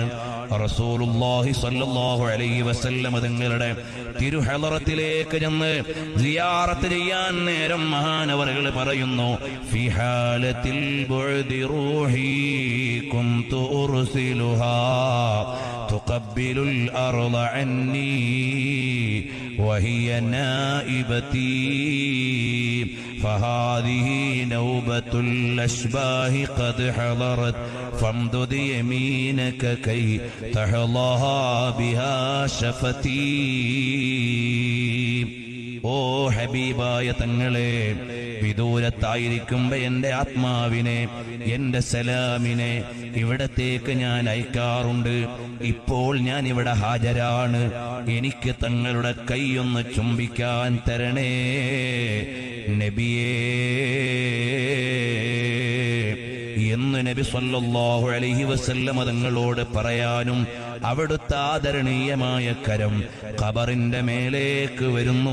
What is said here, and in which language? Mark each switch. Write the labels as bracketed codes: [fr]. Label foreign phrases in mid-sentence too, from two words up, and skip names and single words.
[ar] رسول الله صلى الله عليه وسلم [ml] തങ്ങളുടെ തിരുഹളറത്തിലേക്ക് ചെന്ന് സിയാറത്ത് ചെയ്യാൻ നേരം മഹാനവറുകൾ പറയുന്നു, [ar] في حالة البعد روحي كنت أرسلها تقبل الأرض عني وهي نائبتي فهذه نوبة الأشباه قد حضرت فامدد يمينك كي تحظها بها شفتي. [ml] ഓ ഹബീബായ തങ്ങളെ, വിദൂരത്തായിരിക്കുമ്പോ എന്റെ ആത്മാവിനെ, എന്റെ സലാമിനെ ഇവിടത്തേക്ക് ഞാൻ അയക്കാറുണ്ട്. ഇപ്പോൾ ഞാൻ ഇവിടെ ഹാജരാണ്. എനിക്ക് തങ്ങളുടെ കൈയൊന്ന് ചുംബിക്കാൻ തരണേ നബിയേ എന്ന് നബി [ar] صلى الله عليه وسلم [ml] തങ്ങളോട് പറയാനും അവിടുത്തെ ആദരണീയമായ കരം ഖബറിന്റെ മേലേക്ക് വരുന്നു.